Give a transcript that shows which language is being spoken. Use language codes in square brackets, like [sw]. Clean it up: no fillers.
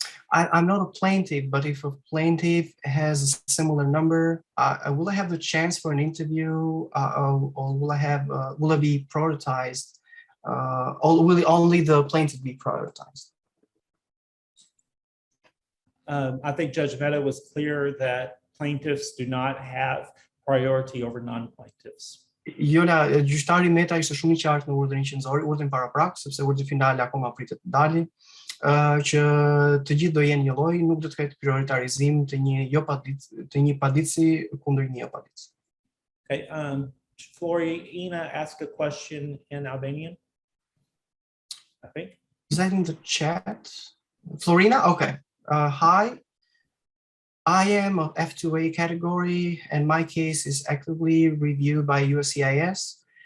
[en] I'm not a plaintiff, but if a plaintiff has a similar number, will I have the chance for an interview, or will I be prioritized? Or will only the plaintiff be prioritized? I think Judge Mehta was clear that plaintiffs do not have priority over non-plaintiffs. [sq] Jola, gjyqtari Mehta ishte shumë I qartë në urdhrin qendror, urdhrin paraprak, sepse urdhri final akoma pritet të dalë, që të gjithë do jenë një lloj, nuk do të ketë prioritarizim të një paditësi kundër një paditës. [en] Okay, Florina asked a question in Albanian, I think. Is that in the chat? Florina? Okay. Hi. I am of F2A category, and my case is actively reviewed by USCIS.